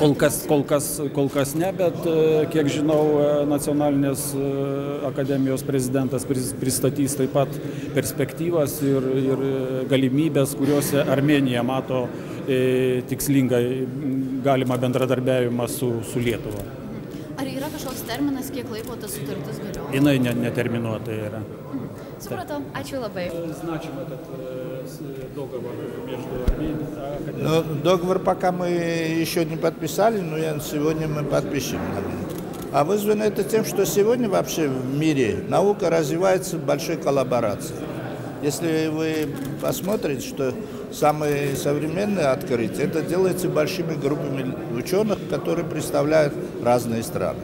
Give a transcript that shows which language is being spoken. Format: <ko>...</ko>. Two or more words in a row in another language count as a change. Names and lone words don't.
<lt>Kol kas ne, bet kiek žinau, Nacionalinės akademijos prezidentas pristatys taip pat perspektyvas ir galimybės, kuriuose Armėnija mato tikslingai galimą bendradarbiavimą su Lietuva. Ar yra kažkoks terminas, kiek laiko ta sutartis galioja? Jinai neterminuota yra. Supratau, ačiū labai.</lt> <ru>Значимо этот договор между Арменией. Ну, договор пока мы еще не подписали, но сегодня мы подпишем. А вызвано это тем, что сегодня вообще в мире наука развивается в большой коллаборации. Если вы посмотрите, что самые современные открытия, это делается большими группами ученых, которые представляют разные страны.</ru>